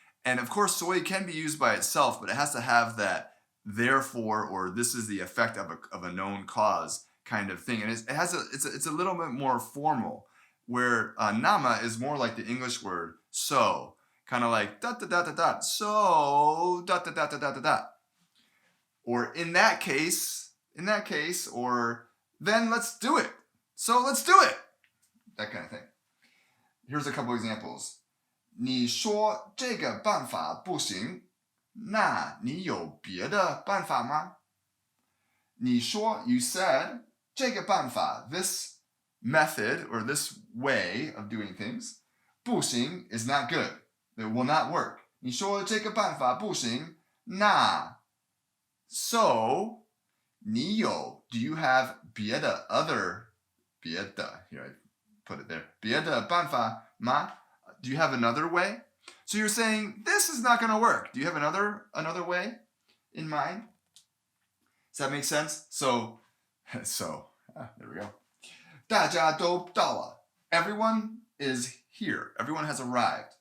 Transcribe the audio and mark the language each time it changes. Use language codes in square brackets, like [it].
[en] And of course, 所以 can be used by itself, but it has to have that therefore, or this is the effect of a known cause kind of thing. And it's a little bit more formal, where nàme is more like the English word so, kind of like dot dot dot dot dot, so dot dot dot dot dot dot. Or in that case, or then let's do it. So let's do it. That kind of thing. Here's a couple examples. [zh] 你说这个办法不行，那你有别的办法吗？你说 [en] you said [zh] 这个办法 [en] this method or this way of doing things [zh] 不行 [en] is not good. It will not work. [zh] 你说这个办法不行，那 [en] so [zh] 你有 [en] do you have [zh] 别的 别的 [en] here I put it there [zh] 别的办法吗？ [en] Do you have another way? So you're saying this is not going to work. Do you have another way in mind? Does that make sense? So there we go. [zh] 大家都到了. [en] Everyone is here. Everyone has arrived.